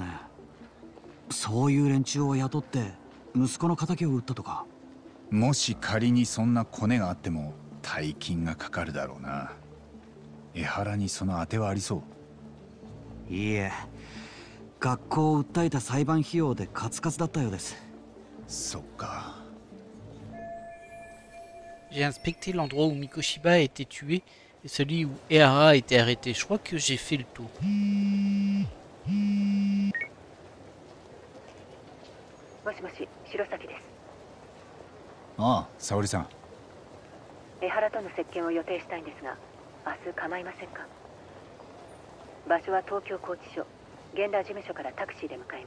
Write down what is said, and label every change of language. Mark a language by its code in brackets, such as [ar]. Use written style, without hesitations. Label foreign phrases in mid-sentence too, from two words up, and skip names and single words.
[ja] そういう連中を雇って息子の敵を撃ったとか。もし仮にそんなコネがあっても大金がかかるだろうな。江原にその当てはありそう？いいえ、学校を訴えた裁判費用でカツカツだったようです。そっか。 [fr] J'ai inspecté l'endroit où Mikoshiba a été tué et celui où Ehara a été arrêté. Je crois que j'ai fait le tour. [ja] もしもし、白崎です。ああ、沙織さん。江原との接見を予定したいんですが、明日構いませんか？場所は東京拘置所、現場事務所からタクシーで向かいます。